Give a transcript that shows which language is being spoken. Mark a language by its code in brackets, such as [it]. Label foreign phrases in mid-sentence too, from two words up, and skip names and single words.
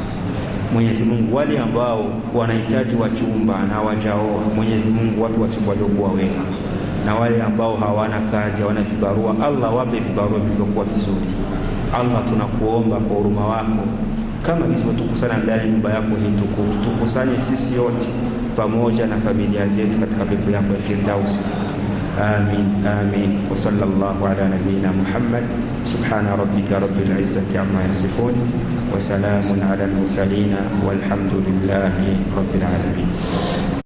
[sw] Mwenyezi Mungu, wale ambao wanahitaji wachumba na wajaoa, Mwenyezi Mungu wape wachumba waliokuwa wema, na wale ambao hawana kazi, hawana vibarua, Allah wape vibarua vilivyokuwa vizuri. Allah tunakuomba kwa huruma wako, kama tulivyotukusana ndani ya nyumba yako hii tukufu, tukusanye sisi wote pamoja na familia zetu katika pepo yako ya Firdausi. Amin, amin. [ar] وصلى الله على نبينا محمد. سبحان ربك رب العزة عما يصفون، وسلام على المرسلين، والحمد لله رب العالمين.